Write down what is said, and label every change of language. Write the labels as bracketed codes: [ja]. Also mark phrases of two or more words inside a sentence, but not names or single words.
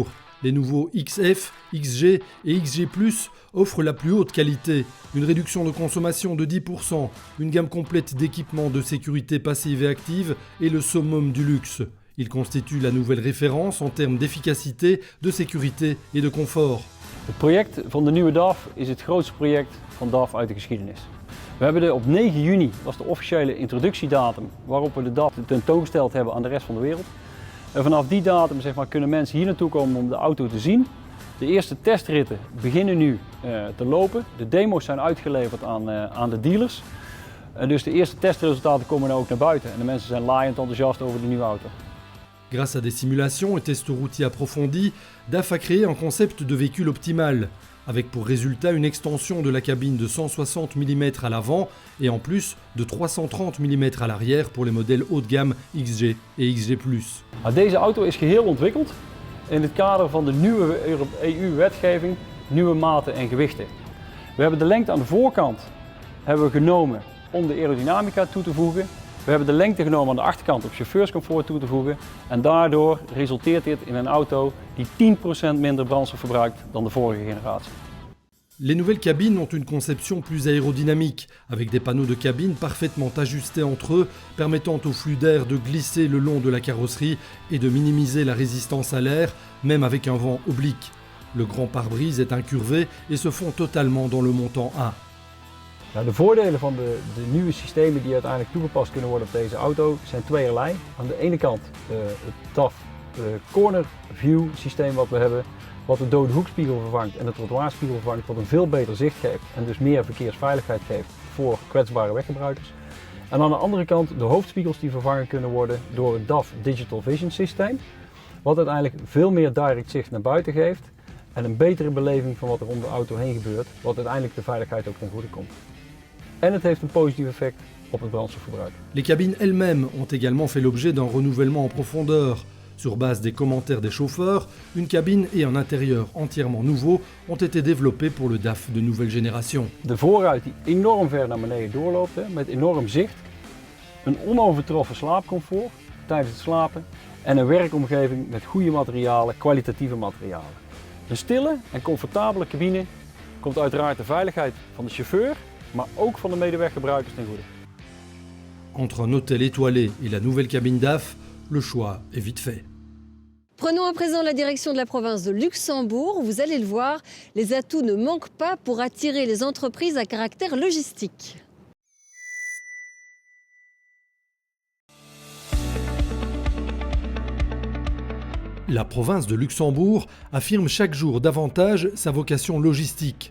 [fr] Les nouveaux XF, XG et XG+, offrent la plus haute qualité, une réduction de consommation de 10%, une gamme complète d'équipements de sécurité passive et active et le summum du luxe. Ils constituent la nouvelle référence en termes d'efficacité, de sécurité et de confort. [nl] Het project van de nieuwe DAF is het grootste project van DAF uit de geschiedenis. We hebben op 9 juni, dat is de officiële introductiedatum, waarop we de DAF tentoongesteld hebben aan de rest van de wereld. En vanaf die datum kunnen mensen hier naartoe komen om de auto te zien. De eerste testritten beginnen nu te lopen. De demo's zijn uitgeleverd aan de dealers. En dus de eerste testresultaten komen nu ook naar buiten. En de mensen zijn laaiend enthousiast over de nieuwe auto. [fr] Grâce à des simulations et tests routiers approfondis, DAF a créé un concept de véhicule optimal, avec pour résultat une extension de la cabine de 160 mm à l'avant et en plus de 330 mm à l'arrière pour les modèles haut de gamme XG et XG+. [nl] Deze auto is geheel ontwikkeld in het kader van de nieuwe EU-wetgeving, nieuwe maten en gewichten. We hebben de lengte aan de voorkant genomen om de aerodynamica toe te voegen. We hebben de lengte genomen aan de achterkant om chauffeurscomfort toe te voegen. En daardoor resulteert dit in een auto die 10% minder brandstof verbruikt dan de vorige generatie. [fr] Les nouvelles cabines ont une conception plus aérodynamique, avec des panneaux de cabine parfaitement ajustés entre eux, permettant au flux d'air de glisser le long de la carrosserie et de minimiser la résistance à l'air, même avec un vent oblique. Le grand pare-brise est incurvé et se fond totalement dans le montant 1. [nl] Nou, de voordelen van de nieuwe systemen die uiteindelijk toegepast kunnen worden op deze auto zijn tweeërlei. Aan de ene kant het DAF corner view systeem wat we hebben, wat de dode hoekspiegel vervangt en de trottoirspiegel vervangt, wat een veel beter zicht geeft en dus meer verkeersveiligheid geeft voor kwetsbare weggebruikers. En aan de andere kant de hoofdspiegels die vervangen kunnen worden door het DAF Digital Vision systeem, wat uiteindelijk veel meer direct zicht naar buiten geeft en een betere beleving van wat er om de auto heen gebeurt, wat uiteindelijk de veiligheid ook ten goede komt. En het heeft een positief effect op het brandstofverbruik. [fr] Les cabines elles-mêmes ont également fait l'objet d'un renouvellement en profondeur. Sur base des commentaires des chauffeurs, une cabine et un intérieur entièrement nouveaux ont été développés pour le DAF de nouvelle génération. [nl] De voorruit die enorm ver naar beneden doorloopt, met enorm zicht, een onovertroffen slaapcomfort tijdens het slapen en een werkomgeving met goede materialen, kwalitatieve materialen. Een stille en comfortabele cabine komt uiteraard de veiligheid van de chauffeur, maar ook van de medeweggebruikers ten goede. [fr] Entre un hôtel étoilé et la nouvelle cabine DAF, le choix est vite fait. Prenons à présent la direction de la province de Luxembourg. Vous allez le voir, les atouts ne manquent pas pour attirer les entreprises à caractère logistique. La province de Luxembourg affirme chaque jour davantage sa vocation logistique.